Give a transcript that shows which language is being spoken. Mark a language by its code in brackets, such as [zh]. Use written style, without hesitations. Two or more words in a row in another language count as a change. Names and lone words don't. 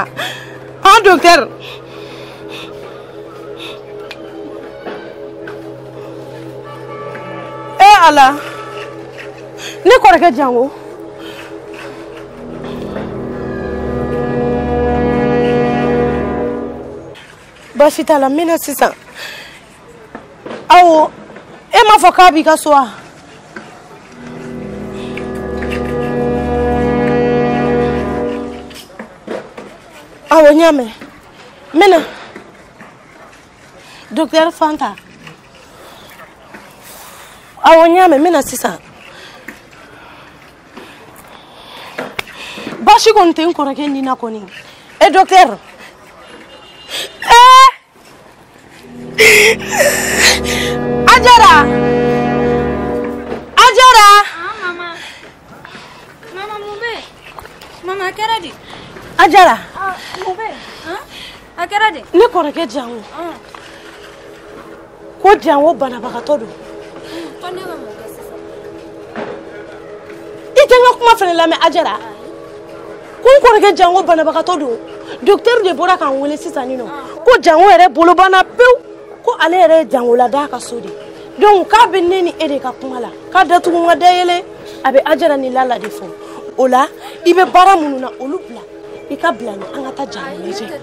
[bm] Ah docteur. Allah. Ne koreke Django. Bashita la mina sisa. Awo, e ma fɔ k'a b'i ka so wa? Awo n y'a mɛn. N bɛna. Docteur Fanta. Awo n y'a mɛn, n bɛna sisan. Baasi kɔni tɛ n kɔrɔkɛ nin na kɔni. Docteur. Ajara. Ah, Mama Mube. Mama Keradi. Ajara. Mube. Keradi. Ne kɔrɔkɛ Django. Ko Django banabagatɔ don. I tɛ n ka kuma fana lamɛn Ajara. Ko n kɔrɔkɛ Django banabagatɔ don. Docteur de bɔra k'an wele sisan nin nɔ. Ko ko jango yɛrɛ bolo banna pewu ko ale yɛrɛ ye jango la d'a ka so de donc k'a bɛ ne ni e de ka kuma la k'a datugu n ka dayɛlɛ a bɛ Ajara ni Lala de fɔ o la i bɛ baara minnu na olu bila i ka bila ni an ka taa jango lajɛ.